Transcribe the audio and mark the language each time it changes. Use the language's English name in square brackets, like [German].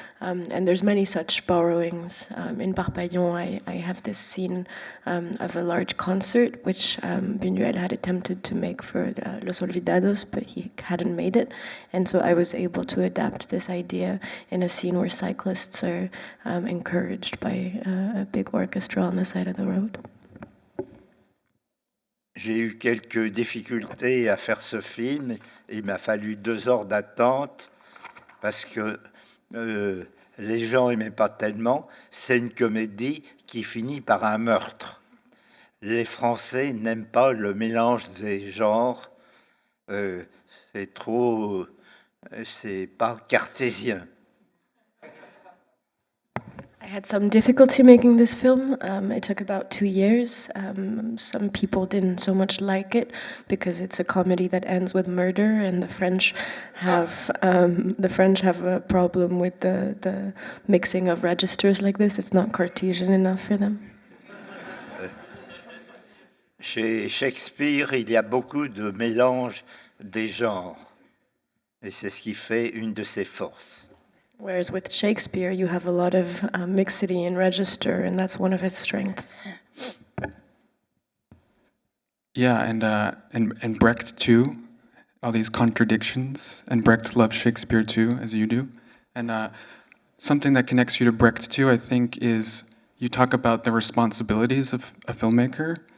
[English] And there's many such borrowings. In Parpaillon, I have this scene of a large concert, which Buñuel had attempted to make for Los Olvidados, but he hadn't made it. And so I was able to adapt this idea in a scene where cyclists are encouraged by a big orchestra on the side of the road. [French] J'ai eu quelques difficultés à faire ce film. Il m'a fallu 2 heures d'attente parce que les gens n'aimaient pas tellement. C'est une comédie qui finit par un meurtre. Les Français n'aiment pas le mélange des genres. C'est trop... c'est pas cartésien. [English] I had some difficulty making this film. It took about 2 years. Some people didn't so much like it because it's a comedy that ends with murder, and the French have a problem with the mixing of registers like this. It's not Cartesian enough for them. [French] Chez Shakespeare, il y a beaucoup de mélange des genres. Et c'est ce qui fait une de ses forces. [English] Whereas with Shakespeare, you have a lot of mixity in register, and that's one of his strengths. Yeah, and Brecht too, all these contradictions, and Brecht loves Shakespeare too, as you do. And something that connects you to Brecht too, I think, is you talk about the responsibilities of a filmmaker.